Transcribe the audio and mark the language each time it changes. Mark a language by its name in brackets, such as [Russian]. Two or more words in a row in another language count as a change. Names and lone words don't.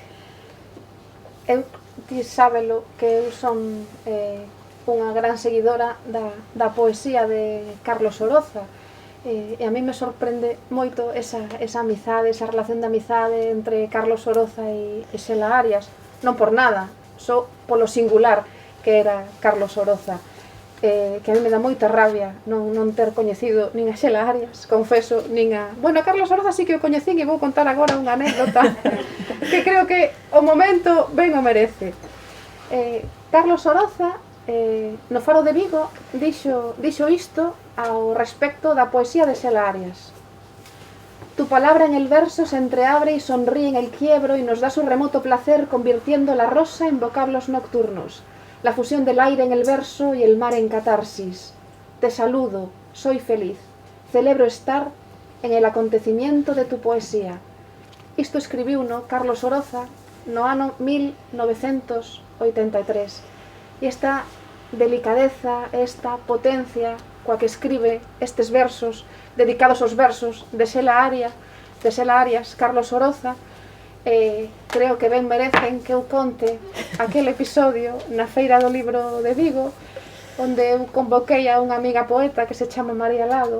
[Galician] Eu, ti sábelo, que eu son unha gran seguidora da poesía de Carlos Oroza, e a mí me sorprende moito esa amizade, esa relación de amizade entre Carlos Oroza e Xela Arias, non por nada, só polo singular que era Carlos Oroza, que a mí me dá moita rabia non ter coñecido nin a Xela Arias, confeso, nin a... Bueno, Carlos Oroza sí que o coñecín e vou contar agora unha anécdota que creo que o momento ben o merece. Carlos Oroza, no Faro de Vigo, dixo isto ao respecto da poesía de Xela Arias. [Spanish] Tu palabra en el verso se entreabre y sonríe en el quiebro y nos da su remoto placer convirtiendo la rosa en vocablos nocturnos, la fusión del aire en el verso y el mar en catarsis. Te saludo, soy feliz, celebro estar en el acontecimiento de tu poesía. [Galician] Isto escribiuno Carlos Oroza no ano 1983. E esta delicadeza, esta potencia coa que escribe estes versos, dedicados aos versos de Xela Arias, Carlos Oroza, creo que ben merecen que eu conte aquel episodio na Feira do Libro de Vigo, onde eu convoquei a unha amiga poeta que se chama María Lado.